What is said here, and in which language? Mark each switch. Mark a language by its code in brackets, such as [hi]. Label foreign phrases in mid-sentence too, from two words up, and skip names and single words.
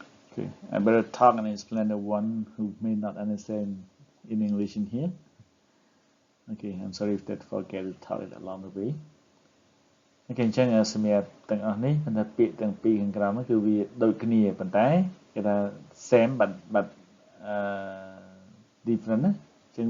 [en] Okay, I better talk and explain the one who may not understand in English in here. Okay, I'm sorry if that forget to talk it along the way. [km] Okay, អញ្ចឹងសម្រាប់ទាំងអស់នេះប៉ុន្តែពាក្យទាំងពីរខាងក្រោមនោះគឺវាដូចគ្នាប៉ុន្តែគេថា [en] same but different [km] ណាអញ្ចឹងគឺ